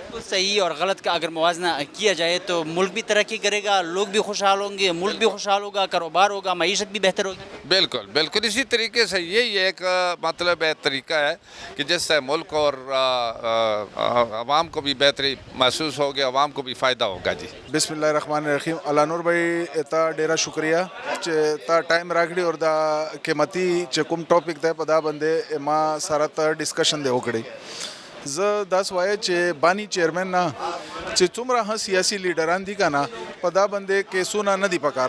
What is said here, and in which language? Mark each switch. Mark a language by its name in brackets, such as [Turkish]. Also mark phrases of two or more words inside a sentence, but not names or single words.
[Urdu] صحیح اور غلط کا اگر موازنہ کیا جائے تو ملک بھی ترقی کرے گا, لوگ بھی خوشحال ہوں گے, ملک بھی خوشحال ہوگا, کاروبار ہوگا, معیشت بھی بہتر ہوگی. بالکل بالکل اسی طریقے سے یہی ایک مطلب طریقہ ہے کہ جس سے ملک اور عوام کو بھی بہتری محسوس ہوگی, عوام کو بھی فائدہ ہوگا. جی [Arabic] بسم اللہ الرحمن الرحیم. [Pashto] علانور بھائی تا ډیره شکریہ تا ٹائم راکړي اور دا قیمتي چې کوم ټاپک دی په دا باندې ما سره ته ډسکشن دی وکړي. زه داس وایه چې بانی چیرمن نه چې څومره ها سیاسي لیډران دي که نه په دا باندې کیسونه نه دي پکار.